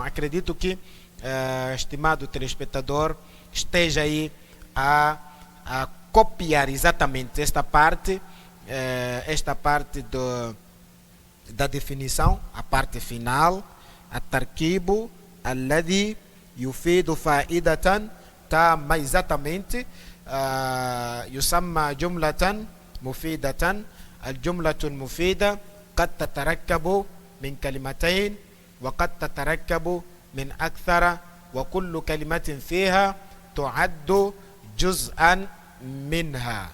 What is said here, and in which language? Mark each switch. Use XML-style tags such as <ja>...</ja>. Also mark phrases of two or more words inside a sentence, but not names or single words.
<pt>Acredito que, estimado telespectador, esteja aí a copiar exatamente esta parte da definição, a parte final.</pt> <ar>التركيب الذي يفيد فائدة تامة exatamente يسمى جملة مفيدة. الجملة المفيدة قد تتركب من كلمتين وقد تتركب من أكثر، وكل كلمة فيها تعد جزءا منها.</ar>